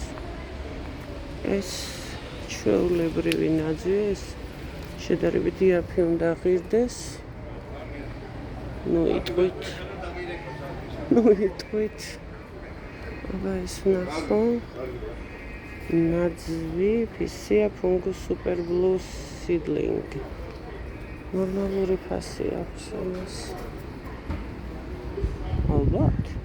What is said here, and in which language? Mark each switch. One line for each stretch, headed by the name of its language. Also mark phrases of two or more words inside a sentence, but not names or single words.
Georgian: ეს ჩვეულებრივი ნაძვია, ეს შედარებით იაფი უნდა ღირდეს. ნუ იტყვით. აბა ეს ნახო. ნაძვი, ფისია ფუნგუს
English: super blue seedling.
Georgian: ნორმალური ფასი აქვს ამას. ალბათ.